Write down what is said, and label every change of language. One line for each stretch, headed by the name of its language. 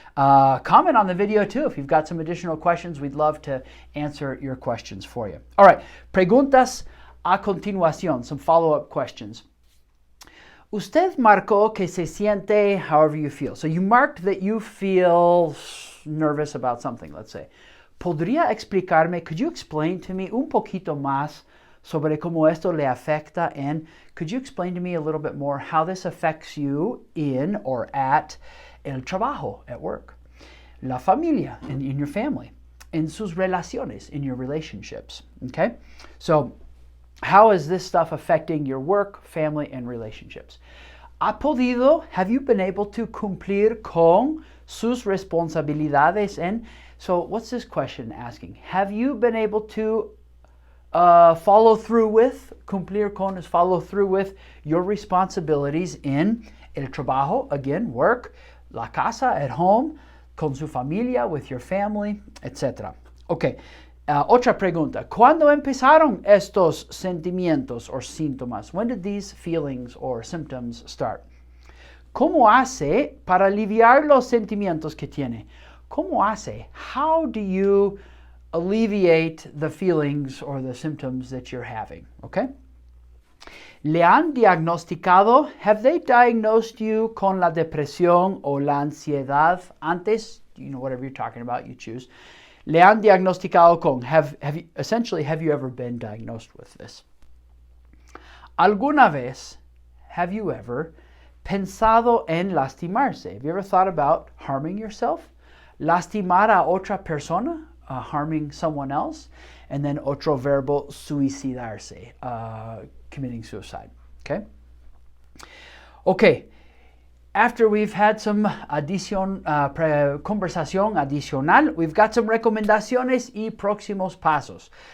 English: Comment on the video too. If you've got some additional questions, we'd love to answer your questions for you. All right.
Spanish: Preguntas a continuación,
English: some follow-up questions.
Spanish: Usted marcó que se siente
English: however you feel. So you marked that you feel nervous about something, let's say.
Spanish: ¿Podría explicarme,
English: could you explain to me
Spanish: un poquito más sobre cómo esto le afecta?
English: And could you explain to me a little bit more how this affects you in or at
Spanish: el trabajo,
English: at work?
Spanish: La familia,
English: in your family.
Spanish: En sus relaciones,
English: in your relationships, okay? So How is this stuff affecting your work, family, and relationships? Have you been able to
Spanish: cumplir con sus responsabilidades?
English: And so what's this question asking? Have you been able to follow through with, cumplir con is follow through with your responsibilities in el trabajo, again, work,
Spanish: la casa,
English: at home,
Spanish: con su familia,
English: with your family, etc. Okay.
Spanish: Otra pregunta. ¿Cuándo empezaron estos sentimientos or síntomas?
English: When did these feelings or symptoms start?
Spanish: ¿Cómo hace para aliviar los sentimientos que tiene? ¿Cómo hace?
English: How do you alleviate the feelings or the symptoms that you're having? Okay?
Spanish: ¿Le han diagnosticado?
English: Have they diagnosed you
Spanish: con la depresión o la ansiedad antes?
English: You know, whatever you're talking about, you choose.
Spanish: Le han diagnosticado con.
English: Have you ever been diagnosed with this?
Spanish: ¿Alguna vez
English: have you ever
Spanish: pensado en lastimarse?
English: Have you ever thought about harming yourself?
Spanish: Lastimar a otra persona,
English: harming someone else. And then
Spanish: otro verbo,
English: suicidarse, committing suicide. Okay? Okay. After we've had some
Spanish: conversación adicional,
English: we've got some
Spanish: recomendaciones y próximos pasos.